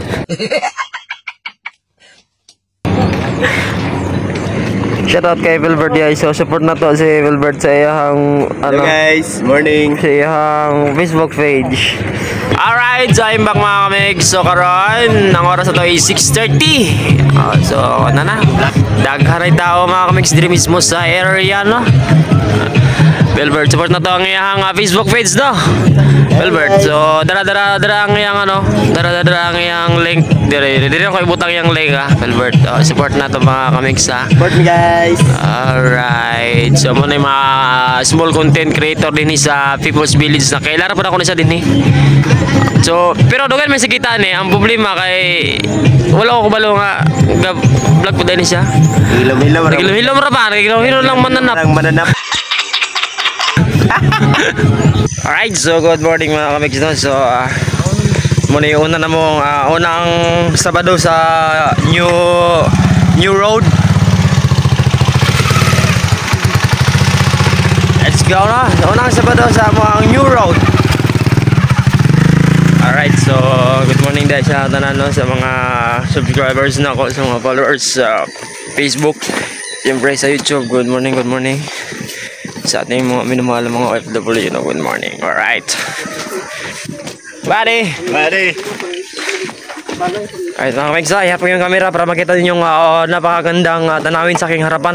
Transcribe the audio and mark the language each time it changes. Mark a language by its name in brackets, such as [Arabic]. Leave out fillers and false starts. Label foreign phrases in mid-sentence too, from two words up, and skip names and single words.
[Cebuano] Shoutout kay Wilbert guys. So support na to si Wilbert sa iyang [English] Hello guys, morning. [Cebuano] sa iyang Facebook page. [English] Alright, so I'm back [Cebuano] mga kamig. So karon, ang oras na to ay 6:30. So ano na, dagharay tao mga kamig diri mismo sa area no. Wilbert, support na to ang iyang Facebook page no. Wilbert, so dara ang iyang ano, dara ang iyang link. Dire ko ibutang iyang link ha. Wilbert, support na to mga kamig sa. [English] Support me guys. [Filipino] Alright, so muna yung mga [English] small content creator [Filipino] din sa People's Village na kailangan pa na ako na siya din eh. So, pero doon may sakitaan eh. [Cebuano] Ang problema kay wala ko kabalo nga vlog po din siya. Hilom ra pa, hilom lang mananap. [English] Alright, so good morning [Cebuano] mga kamigs no. So, muna yung una na mong unang Sabado sa [English] new road. Let's go na. [Cebuano] Unang Sabado sa mga [English] new road. Alright, so good morning [Cebuano] dahil sa tanan no, sa mga subscribers na ako, sa mga followers sa Facebook, siyempre sa YouTube. [English] Good morning [Filipino] sa ating mga minumahal mga OFW no, [English] good morning. Alright buddy. [Filipino] Alright mga kamigsa, [Cebuano] ihap ko [Filipino] yung camera para makita din yung napakagandang tanawin sa aking harapan.